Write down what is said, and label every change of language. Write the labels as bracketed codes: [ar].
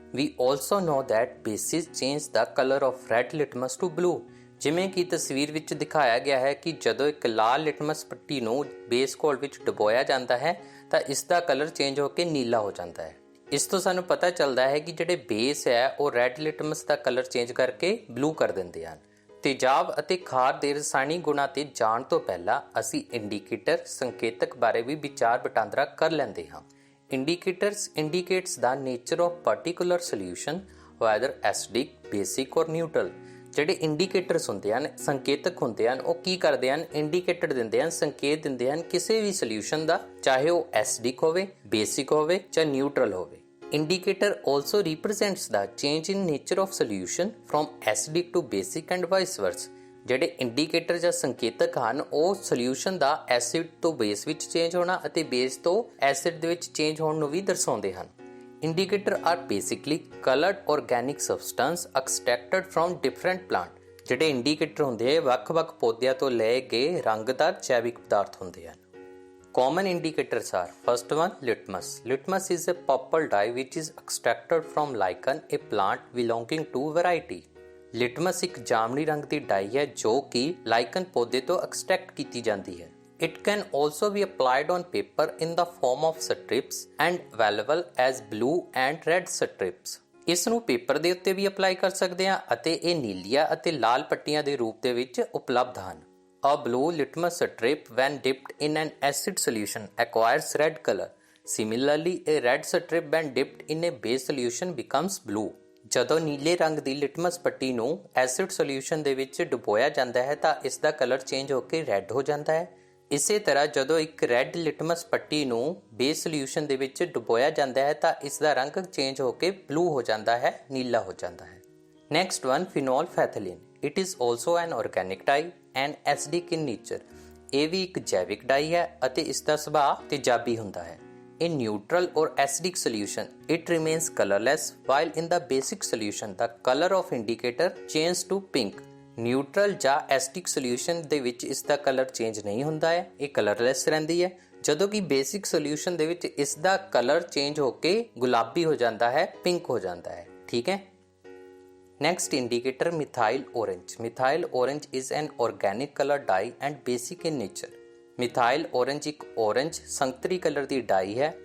[en] We also know that bases change the color of red litmus to blue. [pa] ਜਿਵੇਂ ਕਿ ਤਸਵੀਰ ਵਿੱਚ ਦਿਖਾਇਆ ਗਿਆ ਹੈ ਕਿ ਜਦੋਂ ਇੱਕ ਲਾਲ ਲਿਟਮਸ ਪੱਟੀ ਨੂੰ ਬੇਸ ਘੋਲ ਵਿੱਚ ਡੁਬੋਇਆ ਜਾਂਦਾ ਹੈ ਤਾਂ ਇਸ ਦਾ ਕਲਰ ਚੇਂਜ ਹੋ ਕੇ ਨੀਲਾ ਹੋ ਜਾਂਦਾ ਹੈ। ਇਸ ਤੋਂ ਸਾਨੂੰ ਪਤਾ ਚੱਲਦਾ ਹੈ ਕਿ ਜਿਹੜੇ ਬੇਸ ਹੈ ਉਹ ਰੈੱਡ ਲਿਟਮਸ ਦਾ ਕਲਰ ਚੇਂਜ ਕਰਕੇ ਬਲੂ ਕਰ ਦਿੰਦੇ ਹਨ। ਤੇਜ਼ਾਬ ਅਤੇ ਖਾਰ ਦੇ ਰਸਾਇਣਿਕ ਗੁਣਾਂ ਤੇ ਜਾਣ ਤੋਂ ਪਹਿਲਾਂ ਅਸੀਂ ਇੰਡੀਕੇਟਰ ਸੰਕੇਤਕ ਬਾਰੇ ਵੀ ਵਿਚਾਰ ਵਟਾਂਦਰਾ ਕਰ ਲੈਂਦੇ ਹਾਂ। [en] Indicators indicates the nature of particular solution, whether acidic, basic or neutral. [pa] ਜਿਹੜੇ ਇੰਡੀਕੇਟਰਸ ਹੁੰਦੇ ਹਨ, ਸੰਕੇਤਕ ਹੁੰਦੇ ਹਨ, ਉਹ ਕੀ ਕਰਦੇ ਹਨ? ਇੰਡੀਕੇਟਰ ਦਿੰਦੇ ਹਨ, ਸੰਕੇਤ ਦਿੰਦੇ ਹਨ ਕਿਸੇ ਵੀ ਸੋਲਿਊਸ਼ਨ ਦਾ, ਚਾਹੇ ਉਹ ਐਸਿਡਿਕ ਹੋਵੇ, ਬੇਸਿਕ ਹੋਵੇ ਜਾਂ ਨਿਊਟਰਲ ਹੋਵੇ। [en] Indicator also represents the change in nature of solution from acidic to basic and vice versa. [pa] ਜਿਹੜੇ ਇੰਡੀਕੇਟਰ ਜਾਂ ਸੰਕੇਤਕ ਹਨ ਉਹ ਸੋਲਿਊਸ਼ਨ ਦਾ ਐਸਿਡ ਤੋਂ ਬੇਸ ਵਿੱਚ ਚੇਂਜ ਹੋਣਾ ਅਤੇ ਬੇਸ ਤੋਂ ਐਸਿਡ ਦੇ ਵਿੱਚ ਚੇਂਜ ਹੋਣ ਨੂੰ ਵੀ ਦਰਸਾਉਂਦੇ ਹਨ। [en] Indicator are basically coloured organic substance extracted from different plant. [pa] ਜਿਹੜੇ ਇੰਡੀਕੇਟਰ ਹੁੰਦੇ ਆ ਵੱਖ-ਵੱਖ ਪੌਦਿਆਂ ਤੋਂ ਲਏ ਗਏ ਰੰਗਦਾਰ ਜੈਵਿਕ ਪਦਾਰਥ ਹੁੰਦੇ ਹਨ। [en] Common indicators are: first one, litmus. Litmus is a purple dye which is extracted from lichen, a plant belonging to variety. [pa] Litmus ਇੱਕ ਜਾਮਨੀ ਰੰਗ ਦੀ ਡਾਈ ਹੈ ਜੋ ਕਿ ਲਾਈਕਨ ਪੌਦੇ ਤੋਂ ਐਕਸਟ੍ਰੈਕਟ ਕੀਤੀ ਜਾਂਦੀ ਹੈ। [en] It can also be applied on paper in the form of strips and available as blue and red strips. [pa] ਇਸ ਨੂੰ ਪੇਪਰ ਦੇ ਉੱਤੇ ਵੀ ਅਪਲਾਈ ਕਰ ਸਕਦੇ ਹਾਂ ਅਤੇ ਇਹ ਨੀਲੀਆਂ ਅਤੇ ਲਾਲ ਪੱਟੀਆਂ ਦੇ ਰੂਪ ਦੇ ਵਿੱਚ ਉਪਲਬਧ ਹਨ। [en] A blue litmus strip when dipped in an acid solution acquires red color. Similarly, a red strip when dipped in a base solution becomes blue. [pa] ਜਦੋਂ ਨੀਲੇ ਰੰਗ ਦੀ ਲਿਟਮਸ ਪੱਟੀ ਨੂੰ ਐਸਿਡ ਸੋਲਿਊਸ਼ਨ ਦੇ ਵਿੱਚ ਡੁਬੋਇਆ ਜਾਂਦਾ ਹੈ ਤਾਂ ਇਸ ਦਾ ਕਲਰ ਚੇਂਜ ਹੋ ਕੇ ਰੈੱਡ ਹੋ ਜਾਂਦਾ ਹੈ। ਇਸੇ ਤਰ੍ਹਾਂ ਜਦੋਂ ਇੱਕ ਰੈੱਡ ਲਿਟਮਸ ਪੱਟੀ ਨੂੰ ਬੇਸ ਸੋਲਿਊਸ਼ਨ ਦੇ ਵਿੱਚ ਡੁਬੋਇਆ ਜਾਂਦਾ ਹੈ ਤਾਂ ਇਸ ਦਾ ਰੰਗ ਚੇਂਜ ਹੋ ਕੇ ਬਲੂ ਹੋ ਜਾਂਦਾ ਹੈ, ਨੀਲਾ ਹੋ ਜਾਂਦਾ ਹੈ। [en] Next one, phenolphthalein. It is also an organic dye and acidic in nature. [pa] ਇਹ ਵੀ ਇੱਕ ਜੈਵਿਕ ਡਾਈ ਹੈ ਅਤੇ ਇਸ ਦਾ ਸੁਭਾਅ ਤੇਜ਼ਾਬੀ ਹੁੰਦਾ ਹੈ। [en] In neutral or acidic solution, it remains colorless, while in the basic solution, the color of indicator changes to pink. [pa] Neutral ਜਾਂ ਐਸਿਡਿਕ ਸੋਲਿਊਸ਼ਨ ਦੇ ਵਿੱਚ ਇਸ ਦਾ ਕਲਰ ਚੇਂਜ ਨਹੀਂ ਹੁੰਦਾ ਹੈ, ਇਹ ਕਲਰਲੈਸ ਰਹਿੰਦੀ ਹੈ, ਜਦੋਂ ਕਿ ਬੇਸਿਕ ਸੋਲਿਊਸ਼ਨ ਦੇ ਵਿੱਚ ਇਸ ਦਾ ਕਲਰ ਚੇਂਜ ਹੋ ਕੇ ਗੁਲਾਬੀ ਹੋ ਜਾਂਦਾ ਹੈ, ਪਿੰਕ ਹੋ ਜਾਂਦਾ ਹੈ। ਠੀਕ ਹੈ। [en] Next indicator, methyl orange. Methyl orange is an organic color dye and basic in nature. [pa] Methyl orange ਇੱਕ orange ਸੰਤਰੀ ਕਲਰ ਦੀ ਡਾਈ ਹੈ।